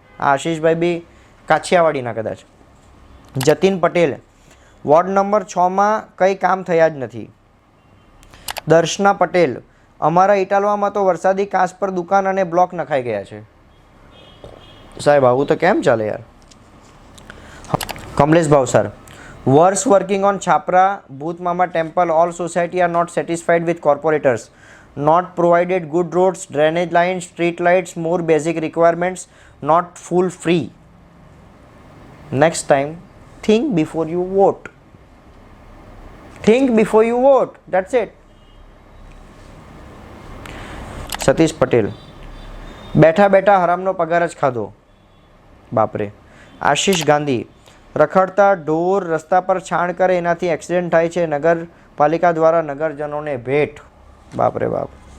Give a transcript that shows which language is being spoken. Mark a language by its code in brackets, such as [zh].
[gu] આશીષભાઈ બી કાછિયાવાડીના કદાચ. Jatin Patel, ward number 6માં કંઈ કામ થયા જ નથી. દર્શના પટેલ, અમારા ઇટાલવામાં તો વરસાદી કાંસ પર દુકાન અને બ્લોક નખાઈ ગયા છે. સાહેબ આવું તો કેમ ચાલે યાર. [en] Kamlesh Bhavsar, works working on Chhapra Booth Mama temple, all society are not satisfied with corporators, not provided good roads, drainage lines, street lights, more basic requirements, not full free. Next time think before you vote. Think before you vote, that's it. [gu] Satish Patel, બેઠા બેઠા હરામનો પગાર જ ખાધો. બાપરે. આશીષ ગાંધી, રખડતા ઢોર રસ્તા પર છાણ કરે એનાથી એક્સિડન્ટ થાય છે, નગરપાલિકા દ્વારા નગરજનોને ભેટ. બાપરે બાપ.